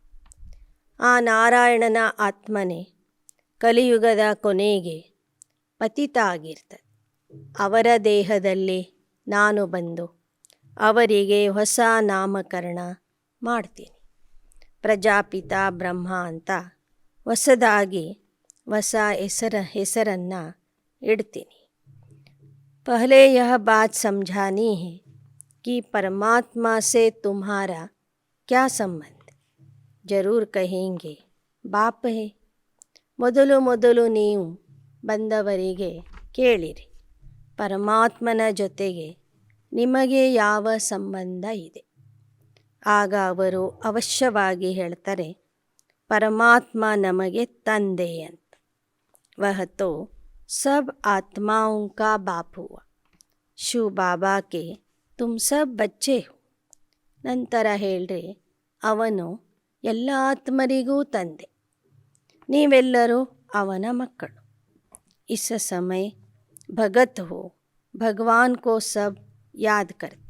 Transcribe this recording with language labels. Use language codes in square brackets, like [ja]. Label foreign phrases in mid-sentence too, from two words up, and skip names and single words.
[kn] ಆ ನಾರಾಯಣನ ಆತ್ಮನೇ ಕಲಿಯುಗದ ಕೊನೆಗೆ ಪತಿತ ಆಗಿರ್ತದೆ. ಅವರ ದೇಹದಲ್ಲಿ ನಾನು ಬಂದು ಅವರಿಗೆ ಹೊಸ ನಾಮಕರಣ ಮಾಡ್ತೀನಿ. ಪ್ರಜಾಪಿತ ಬ್ರಹ್ಮ ಅಂತ ಹೊಸದಾಗಿ ಹೊಸ ಹೆಸರನ್ನು ಇಡ್ತೀನಿ. [hi] पहले यह बात समझानी है कि परमात्मा से तुम्हारा क्या संबंध. जरूर कहेंगे बाप है. [kn] ಮೊದಲು ನೀವು ಬಂದವರಿಗೆ ಕೇಳಿರಿ, ಪರಮಾತ್ಮನ ಜೊತೆಗೆ ನಿಮಗೆ ಯಾವ ಸಂಬಂಧ ಇದೆ. ಆಗ ಅವರು ಅವಶ್ಯವಾಗಿ ಹೇಳ್ತಾರೆ, ಪರಮಾತ್ಮ ನಮಗೆ ತಂದೆ ಅಂತ. [hi] वह तो सब ಆತ್ಮಾओं का बाप हुआ, ಶಿವ ಬಾಬಾಕ್ಕೆ तुम सब बच्चे हो. [kn] ನಂತರ ಹೇಳ್ರಿ, ಅವನು ಎಲ್ಲ ಆತ್ಮರಿಗೂ ತಂದೆ, ನೀವೆಲ್ಲರೂ ಅವನ ಮಕ್ಕಳು. [hi] इस समय भगत हो, भगवान को सब याद करते.